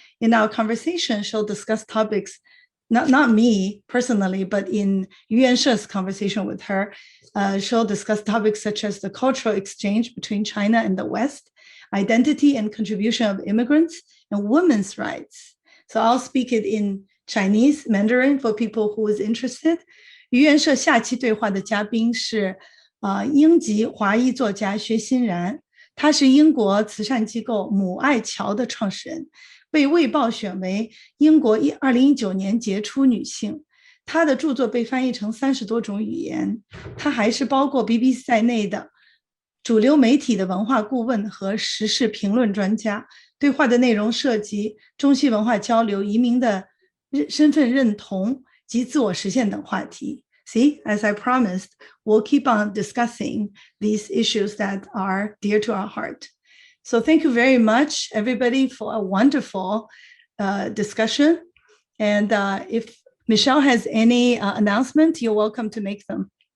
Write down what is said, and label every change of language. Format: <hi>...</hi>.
<en>In our conversation, she'll discuss topics, not me personally, but in Yuan She's conversation with her, she'll discuss topics such as the cultural exchange between China and the West, identity and contribution of immigrants, and women's rights. So I'll speak it in Chinese, Mandarin for people who is interested.</en> <zh>愚园社下期对话的嘉宾是英籍华裔作家薛欣然，她是英国慈善机构母爱桥的创始人，被卫报选为英国2019年杰出女性。她的著作被翻译成30多种语言，她还是包括 BBC 在内的主流媒体的文化顾问和时事评论专家。对话的内容涉及中西文化交流、移民的身份认同及自我实现等话题。</zh> <en>See, as I promised, we'll keep on discussing these issues that are dear to our heart. So thank you very much, everybody, for a wonderful discussion. And if Michelle has any announcement, you're welcome to make them.</en>